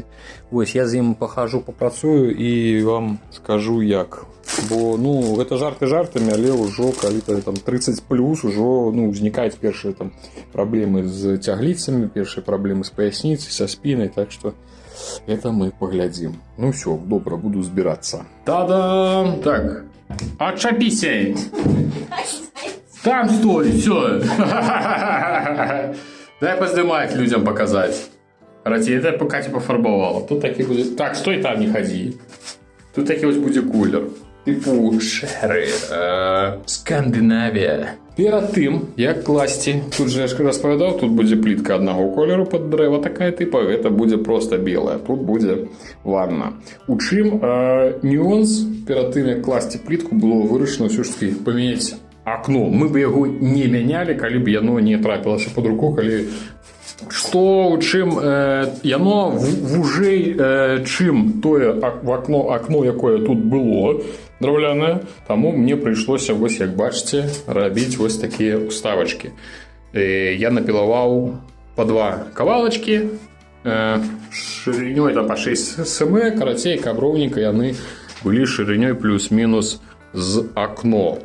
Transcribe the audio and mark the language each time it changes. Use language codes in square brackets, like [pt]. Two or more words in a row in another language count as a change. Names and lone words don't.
[be] Вось, я з ім пахажу, папрацую і вам скажу як. Бо, ну, гэта жарты жартамі, але ўжо калі там 30+, ужо, ну, узнікаюць першыя там праблемы з цягліцамі, першыя праблемы з паясніцай, са спінай, так што это мы паглядзім. Ну всё, добра, буду збірацца. [ru] Та-дам! Так. Отчапися! Там стой, все. Дай поздымать людям показать. Короче, это пока типа фарбовало. Тут таки будет. Так, стой там, не ходи. Тут таки вот будет кулер. [uk] Типу шери. Скандинавія. Перед тим, як класти, тут же я ж розповідав, тут буде плитка одного кольору під дерева, така типа, это буде просто біле. Тут буде ванна. У чим нюанс перед тим, як класти плитку, було вирішено все ж таки поміняти окно. [ru] Мы бы его не меняли, [be] коли бы яно не трапилось под руку, коли... Что, чим яно вужей, чим тое окно, якое тут было, драўляне, тому мне прыйшлося, вось як бачыце, рабіць вось такія уставачкі. Я напілаваў по 2 кавалачкі, шырынёй там по 6 см, карацей, каб роўненька яны былі шырынёй плюс-мінус з акно.